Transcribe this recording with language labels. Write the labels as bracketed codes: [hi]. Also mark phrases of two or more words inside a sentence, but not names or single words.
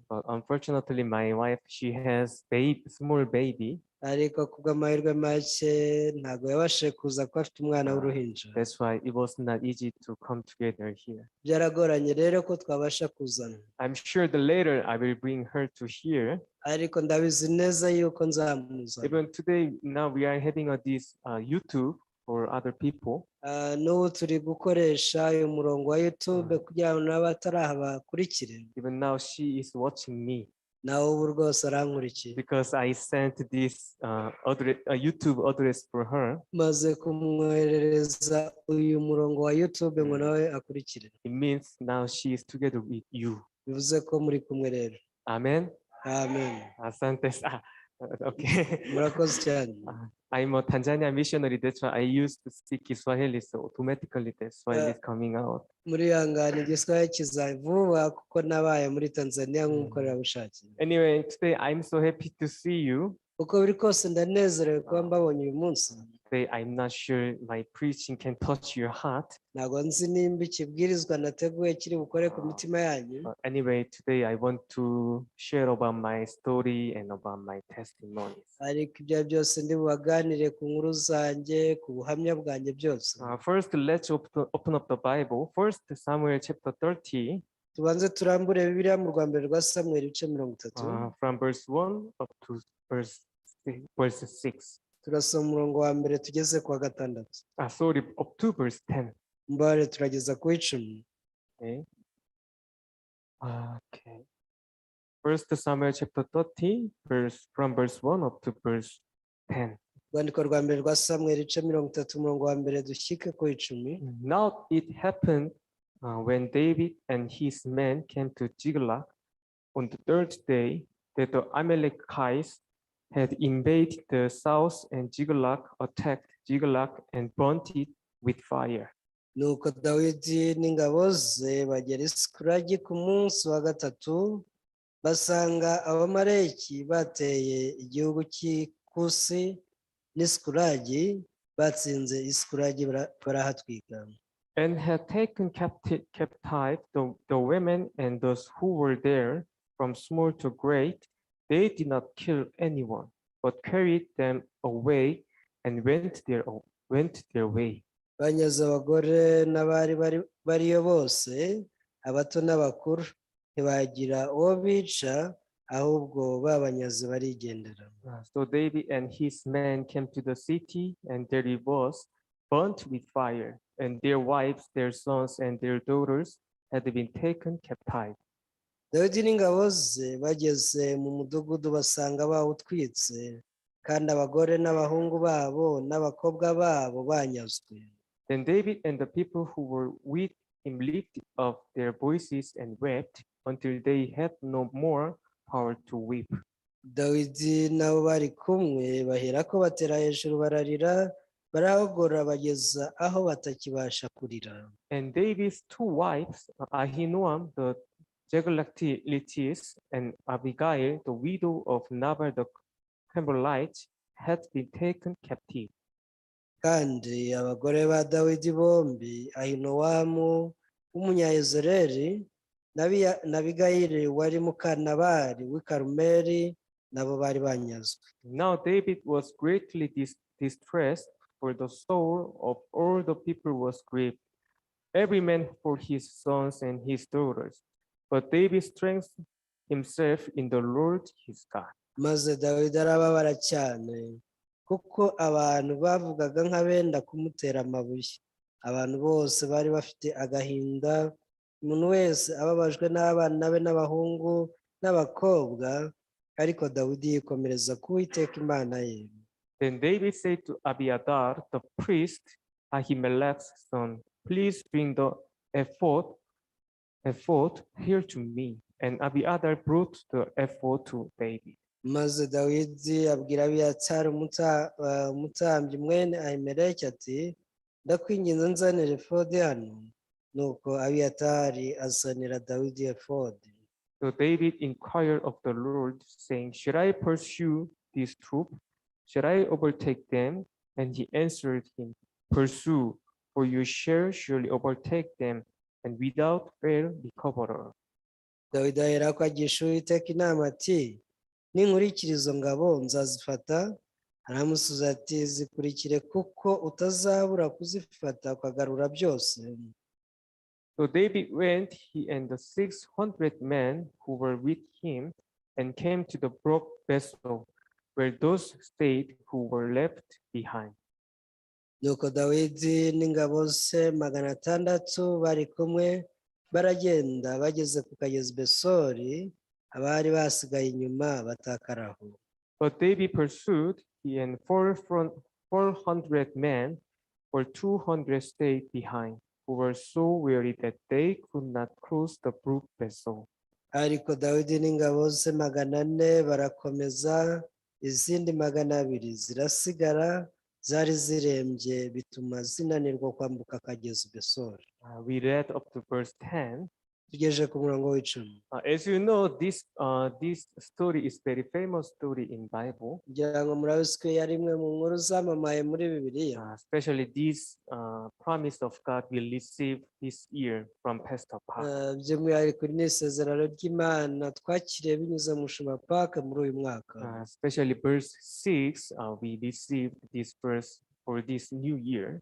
[en] But unfortunately, my wife, she has small baby. [rw] Ariko kubw'amahirwe make ntabwo yabashije kuza ko afite umwana w'uruhinja. [en] That's why it was not easy to come together here. [rw] Byaragoranye rero ko twabasha kuzana. [en] I'm sure the later I will bring her to here. [rw] Ariko ndabizi neza yuko nzamuzana. [en] Even today, now we are having this YouTube for other people. [rw] N'ubu turi gukoresha uyu murongo wa YouTube kugira ngo n'abataraha bakurikire. [en] Even now she is watching me. [rw] Nawe ubu rwose arankurikiye. [en] Because I sent this YouTube address for her. [rw] Maze kumwoherereza uyu murongo wa YouTube ngo nawe akurikire. [en] It means now she is together with you. [rw] Bivuze ko muri kumwe rero. [en] Amen. [rw] Amen. [sw] Asante. Okay. [rw] Murakoze cyane. [en] I'm a Tanzania missionary. That's why I used to speak Swahili, so automatically the Swahili is coming out. [rw] Muri yangana igiswahili kiza vuba kuko nabaye muri Tanzania nk'umukorerabushake. [en] Anyway, today I'm so happy to see you. [rw] Uko biri kose ndanezerewe kuba mbabonye uyu munsi. [en] Today I'm not sure my preaching can touch your heart. [rw] Ntabwo nzi nimba ikibwirizwa nateguye kiri bukore ku mitima yanyu. [en] Anyway, today I want to share about my story and about my testimonies. [rw] Ariko ibyo byose ndi bubaganire ku nkuru zanjye, ku buhamya bwanjye byose. [en] First, let's open up the Bible. First Samuel chapter 30. [rw] Tubanze turambure Bibiliya mu Rwanda rwa Samuel ibice 30. [en] From verse 1 up to verse 6. [rw] Turasoma umurongo wa mbere tugeze ku wa 6. [en] Sorry, up to verse 10. [rw] Mbare turageza ku 10. [en] Okay. First Samuel chapter 30, from verse 1 up to verse 10. [rw] Rwandiko rwa mbere rwa Samuel ibice 30 umurongo wa mbere dushyike ku 10. [en] Now it happened when David and his men came to Ziklag on the third day that the Amalekites had invaded the south, and Ziklag attacked Ziklag and burnt it with fire. [rw] Nuko Dawidi n'ingabo ze bagera i Sikulagi ku munsi wa gatatu, basanga Abamaleki bateye igihugu cy'Ikusi n'i Sikulagi, batsinze i Sikulagi barahatwika. [en] And had taken captive the women and those who were there, from small to great. They did not kill anyone, but carried them away and went their way. [rw] banyaze abagore n'abari bariyo bose, abato n'abakuru, ntibagira uwo bica, ahubwo babanyaze barigendera. [en] So David and his men came to the city, and there it was, burnt with fire, and their wives, their sons, and their daughters had been taken captive. [rw] Dawidi n'ingabo ze bageze mu mudugudu basanga bawutwitse, kandi abagore n'abahungu babo n'abakobwa babo banyazwe. [en] Then David and the people who were with him lifted up their voices and wept until they had no more power to weep. [rw] Dawidi nabo bari kumwe baherako batera hejuru bararira, barahogora bageza aho batakibasha kurira. [en] And David's two wives, Ahinoam the Jeglatitess and Abigail, the widow of Nabal the Carmelite, had been taken captive. [rw] Kandi abagore ba Dawidi bombi, Ahinowamu w'umunyayezereli na Abigayili wari mukanabari w'i Karumeli, nabo bari banyazwe. [en] Now David was greatly distressed, for the soul of all the people was grieved, every man for his sons and his daughters. But David strengthened himself in the Lord his God. [rw] Maze Dawidi arababara cyane, kuko abantu bavugaga nk'abenda kumutera amabuye. Abantu bose bari bafite agahinda, umuntu wese ababajwe n'abana be n'abahungu n'abakobwa, ariko Dawidi yikomereza ku Uwiteka Imana ye. [en] Then David said to Abiathar the priest, Ahimelech's son, please bring the ephod here to me. And Abiathar brought the ephod to David. [rw] Maze Dawidi abwira Abiyatari umutambyi mwene Ahimeleki ati, ndakwinginze nzanira efodi hano. Nuko Abiyatari azanira Dawidi efodi. [en] So David inquired of the Lord, saying, should I pursue this troop? Should I overtake them? And he answered him, pursue, for you shall surely overtake them, and without fail recover. [rw] Dawidi aherako agisha Uwiteka inama ati, ninkurikira izo ngabo nzazifata. Aramusubiza ati, zikurikire kuko utazabura kuzifata ukagarura byose. [en] So David went, he and the 600 men who were with him, and came to the brook vessel, where those stayed who were left behind. [rw] Nuko Dawidi n'ingabo ze 600 bari kumwe, baragenda bageze ku kagezi Besori, abari basigaye inyuma batakaraho. [en] But David pursued, he and 400 men, for 200 stayed behind, who were so weary that they could not cross the brook vessel. [rw] Ariko Dawidi n'ingabo ze 400 barakomeza, izindi 200 zirasigara, zari zirembye bituma zinanirwa kwambuka akagezi Besori. [en] We read up to verse 10. [rw] Tugejeje ku murongo w'icumi. [en] As you know, this story is very famous story in Bible. [rw] Ngira ngo murabizi ko yari imwe mu nkuru zamamaye muri Bibiliya. [en] Especially this promise of God will receive this year from Pastor Park. [rw] By'umwihariko ni isezerano ry'Imana twakiriye binyuze mu Mushumba Park muri uyu mwaka. [en] Especially verse 6, we received this verse for this new year.